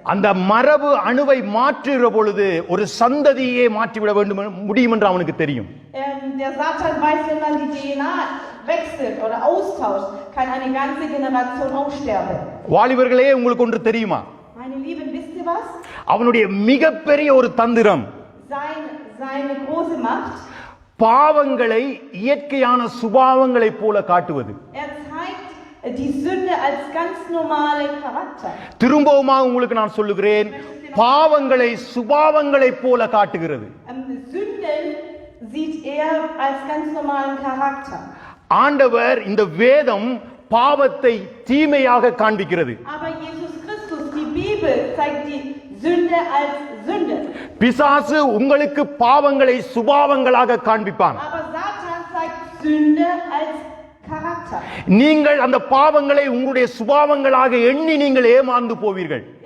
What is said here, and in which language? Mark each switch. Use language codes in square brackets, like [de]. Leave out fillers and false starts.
[ta] அந்த மரபு அணுவை மாற்றுகிற பொழுது ஒரு சந்ததியை மாற்றிவிட வேண்டும் முடியும் என்று அவனுக்கு தெரியும். [de] Der Satan weiß, wenn man die DNA wechselt oder austauscht, kann eine ganze Generation aussterben. [ta] வாலிபர்களே, உங்களுக்கு ஒன்று தெரியுமா? [de] Meine Lieben, wisst ihr was? [ta] அவனுடைய மிகப்பெரிய ஒரு தந்திரம், [de] seine große Macht, [ta] பாவங்களை இயற்கையான சுபாவங்களை போல காட்டுவது. [de] zeigt die Sünde als ganz normale Charakter. [ta] திரும்பவுமாக உங்களுக்கு நான் சொல்லுகிறேன், பாவங்களை சுபாவங்களை போல காட்டுகிறது. [de] Sünden sieht er als ganz normalen Charakter. [ta] ஆண்டவர் இந்த வேதம் பாவத்தை தீமையாக காண்பிக்கிறது. [de] Aber Jesus Christus, die Bibel, zeigt die Sünde als Sünde. [ta] பிசாசு உங்களுக்கு பாவங்களை சுபாவங்களாக காண்பிப்பான். [de] Aber Satan zeigt Sünde als Charakter. Charakter. [ta] நீங்கள் அந்த பாவங்களை உங்களுடைய சுபாவங்களாக எண்ணி நீங்கள் ஏமாந்து போவீர்கள்.